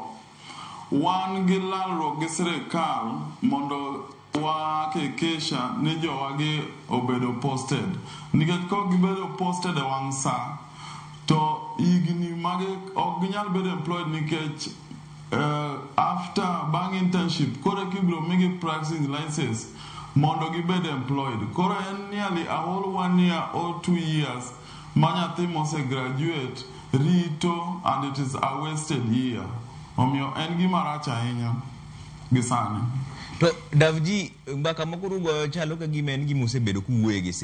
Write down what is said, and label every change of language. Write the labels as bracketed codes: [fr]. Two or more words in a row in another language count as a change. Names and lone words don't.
[luo] Wan gi lalruok gi sirkal mondo wakikisha ni jowagi obedo posted. Nikech kok gibedo posted e wang' sa, to higni mage ok ginyal bedo employed nikech after bang internship, kore kibiro migi [en] practice license [luo] mondo gibed employed. Kore en [en] nearly a whole 1 year or 2 years [luo] manyathi mose graduate rito, [en] and it is a wasted year. [luo] Omiyo en gima rach ahinya gisani. To Davji, mbaka moko rugo chalo ka gima en gima osebedo kuwuoye gi